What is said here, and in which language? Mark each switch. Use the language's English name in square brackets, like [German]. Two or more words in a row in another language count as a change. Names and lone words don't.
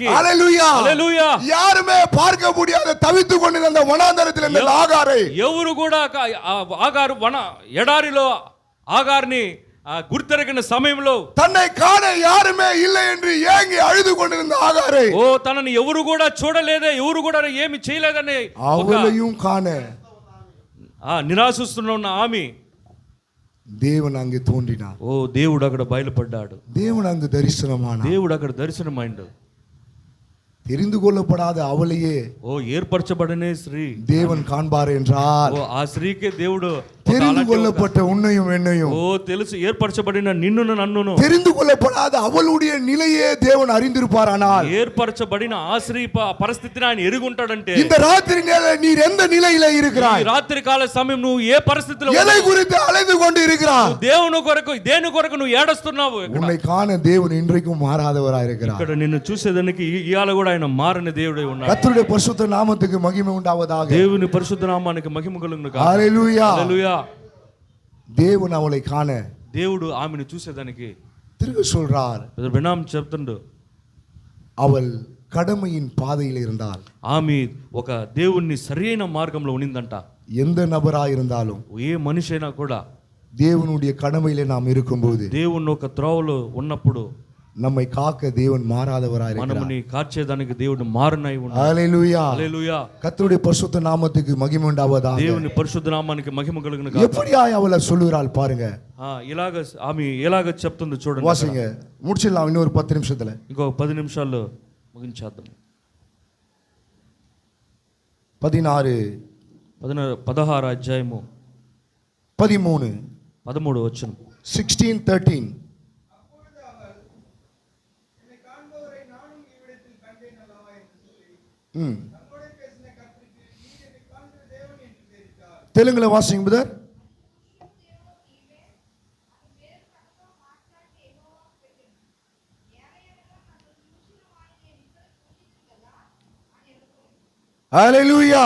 [Tamil] ஹalleluya [Telugu] హల్లెలూయా [Tamil] யாருமே பார்க்க முடியாத தவித்துக் கொண்டிருந்த அந்த வனாந்தரத்தில் இருந்த ஆகாரை [Telugu] ఎవరు కూడా ఆగారు ఎడారిలో ఆగార్ని గుర్తెరగిన సమయంలో [Tamil] தன்னை காண யாருமே இல்லை என்று ஏங்கி அழுது கொண்டிருந்த ஆகாரை, [Telugu] ఓ తనని ఎవరు కూడా చూడలేదే, ఎవరు కూడా ఏమి చేయలేదని [Tamil] அவளையும் காண [Telugu] నిరాశిస్తున్న ఉన్న ఆమె [Tamil] தேவன் அங்கே தோன்றினார். [Telugu] ఓ దేవుడు అక్కడ బయలుపడ్డాడు, [Tamil] தேவன் அங்கு தரிசனமானார். [Telugu] దేవుడు అక్కడ దర్శనమైండు. [Tamil] தெரிந்து கொள்ளப்படாத அவளையே [Telugu] ఓ ఏర్పరచబడిన స్త్రీ [Tamil] தேவன் காண்பார் என்றால், [Telugu] ఓ ఆ స్త్రీకే దేవుడు [Tamil] தெரிந்து கொள்ளப்பட்ட உன்னையும் என்னையும், [Telugu] ఓ తెలుసు ఏర్పరచబడిన నిన్నును నన్నును, [Tamil] தெரிந்து கொள்ளப்படாத அவளுடைய நிலையே தேவன் அறிந்திருப்பாரானால், [Telugu] ఏర్పరచబడిన ఆ స్త్రీ పరిస్థితిని ఆయన ఎరుగుంటాడంటే, [Tamil] இந்த ராத்திரி நேர நீர் எந்த நிலையில இருக்கிறாய், [Telugu] ఈ రాత్రి కాల సమయం నువ్వు ఏ పరిస్థితిలో [Tamil] எதை குறித்து அலைந்து கொண்டு இருக்கிறாய், [Telugu] దేవుని కొరకు దేని కొరకు నువ్వు ఏడుస్తున్నావు. [Tamil] உன்னை காண தேவன் இன்றைக்கும் மாறாதவராய் இருக்கிறார். [Telugu] ఇక్కడ నిన్ను చూసేదానికి ఇయాల కూడా ఆయన మారని దేవుడై ఉన్నాడు. [Tamil] கர்த்தருடைய பரிசுத்த நாமத்துக்கு மகிமை உண்டாவதாக. [Telugu] దేవుని పరిశుద్ధ నామానికి మహిమ కలుగును గాక. హల్లెలూయా. హల్లెలూయా. [Tamil] தேவன் அவளை காண [Telugu] దేవుడు ఆమెను చూసేదానికి [Tamil] திரும்ப சொல்றார், [Telugu] బినాం చెప్తుండు, [Tamil] அவள் கடமையின் பாதையில் இருந்தால், [Telugu] ఆమె ఒక దేవుణ్ణి సరైన మార్గంలో ఉన్నిందంట. [Tamil] எந்த நபராய் இருந்தாலும் [Telugu] ఏ మనిషి అయినా కూడా [Tamil] தேவனுடைய கடமையிலே நாம் இருக்கும்போது, [Telugu] దేవుని ఒక త్రోవలో ఉన్నప్పుడు [Tamil] நம்மை காக்க தேவன் மாறாதவராய் இருக்கிறார். [Telugu] మనముని కాచేదానికి దేవుడు మారనై ఉన్నాడు. [Tamil] ஹல்லேலூயா. [Telugu] హల్లెలూయా. [Tamil] கர்த்தருடைய பரிசுத்த நாமத்துக்கு மகிமை உண்டாவதாக. [Telugu] దేవుని పరిశుద్ధ నామానికి మహిమ కలుగును గాక. [Tamil] எப்படியாய் அவளை சொல்லுகிறாள் பாருங்க. [Telugu] ఇలాగ ఆమె ఎలాగ చెప్తుంది చూడండి. [Tamil] வாசிங்க, முடிச்சிடலாம் இன்னொரு 10 நிமிஷத்துல. [Telugu] ఇంకో 10 నిమిషాల్లో ముగించేద్దాం. 16 అధ్యాయము 13 వచనం. 16:13. [Tamil] தெலுங்குல வாசிங்க பிரதர். ஹல்லேலூயா.